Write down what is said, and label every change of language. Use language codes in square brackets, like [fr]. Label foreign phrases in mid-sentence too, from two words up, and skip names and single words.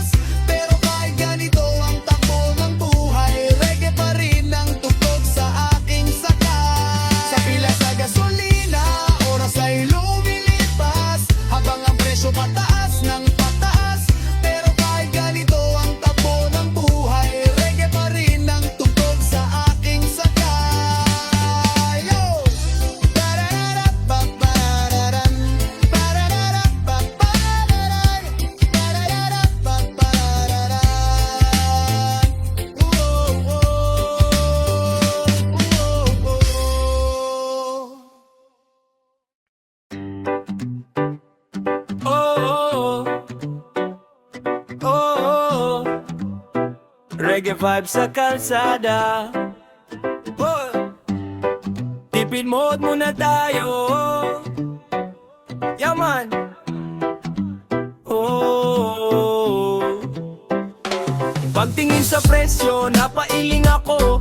[tl] Pero kahit ganito ang takbo ng buhay, reggae pa rin ang tugtog sa aking sakay. Sa pila sa gasolina, oras ay lumilipas, habang ang presyo pataas ng pataas. Pero kahit ganito ang takbo ng buhay, reggae pa rin ang tugtog sa aking sakay. Yo! Ba-da-da-da-ba-ba-da-dam. Ba-da-da-da-ba-ba-da-dam. Ba-da-da-da-ba-ba-da-dam. Whoa, whoa. Oh, oh, oh. [en] Reggae vibe [tl] sa kalsada. Oh. Tipid mode muna tayo. Yaman. Oh. Pagtingin sa presyo, napailing ako.